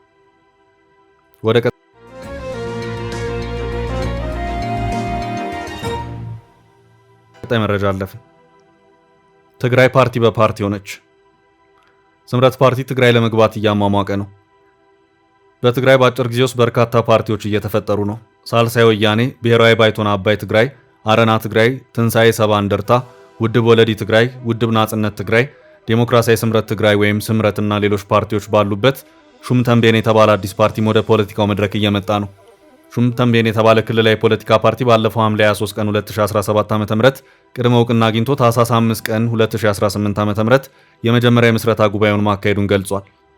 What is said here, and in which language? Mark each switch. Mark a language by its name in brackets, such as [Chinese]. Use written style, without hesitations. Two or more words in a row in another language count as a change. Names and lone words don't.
[Amharic] ወደ ቀጣይ መረጃ አለፍን። ትግራይ ፓርቲ በፓርቲ ሆነች። ስምረት ፓርቲ ትግራይ ለመግባት እያሟሟቀ ነው። በትግራይ በአጭር ጊዜ ውስጥ በርካታ ፓርቲዎች እየተፈጠሩ ነው። ሳልሳይ ወያኔ፣ ብሔራዊ ባይቶና አባይ ትግራይ፣ አረና ትግራይ፣ ትንሣኤ ሰባ እንደርታ፣ ውድብ ወለዲ ትግራይ፣ ውድብ ናጽነት ትግራይ፣ ዴሞክራሲያዊ ስምረት ትግራይ ወይም ስምረትና ሌሎች ፓርቲዎች ባሉበት ሹም ተንቤን የተባለ አዲስ ፓርቲም ወደ ፖለቲካው መድረክ እየመጣ ነው። ሹም ተንቤን የተባለ ክልላዊ ፖለቲካ ፓርቲ ባለፈው ሐምሌ 23 ቀን 2017 ዓ.ም ቅድመ እውቅና አግኝቶ ታህሳስ 5 ቀን 2018 ዓ.ም የመጀመሪያ የምስረታ ጉባኤውን ማካሄዱን ገልጿል።